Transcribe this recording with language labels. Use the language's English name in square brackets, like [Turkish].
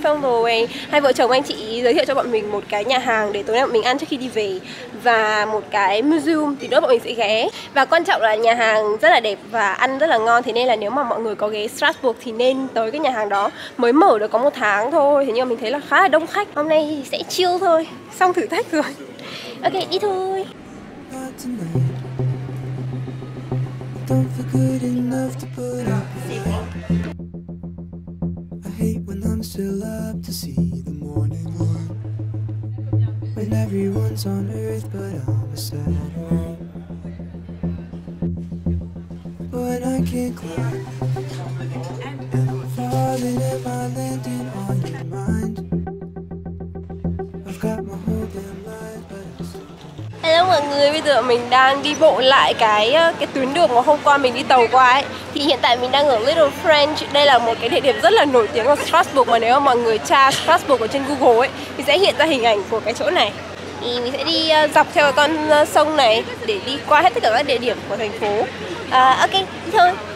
[Vietnamese] Xong rồi hai vợ chồng anh chị giới thiệu cho bọn mình một cái nhà hàng để tối nay bọn mình ăn trước khi đi về, và một cái museum thì nữa bọn mình sẽ ghé. Và quan trọng là nhà hàng rất là đẹp và ăn rất là ngon. Thế nên là nếu mà mọi người có ghé Strasbourg thì nên tới cái nhà hàng đó. Mới mở được có 1 tháng thôi, thế nhưng mà mình thấy là khá là đông khách. Hôm nay thì sẽ chill thôi, xong thử thách rồi. Ok, đi thôi. [English] Don't feel good enough to put up a fight. I hate when I'm still up to see the morning light. When everyone's on earth but I'm a satellite. But I can't climb, and I'm falling, am I landing on your mind? I've got my whole damn life but I'm still. [Vietnamese] Hello mọi người, bây giờ mình đang đi bộ lại cái tuyến đường mà hôm qua mình đi tàu qua ấy. Thì hiện tại mình đang ở Little French. Đây là một cái địa điểm rất là nổi tiếng ở Strasbourg, mà nếu mà mọi người tra Strasbourg ở trên Google ấy thì sẽ hiện ra hình ảnh của cái chỗ này. Thì mình sẽ đi dọc theo con sông này để đi qua hết tất cả các địa điểm của thành phố. Ok, đi thôi.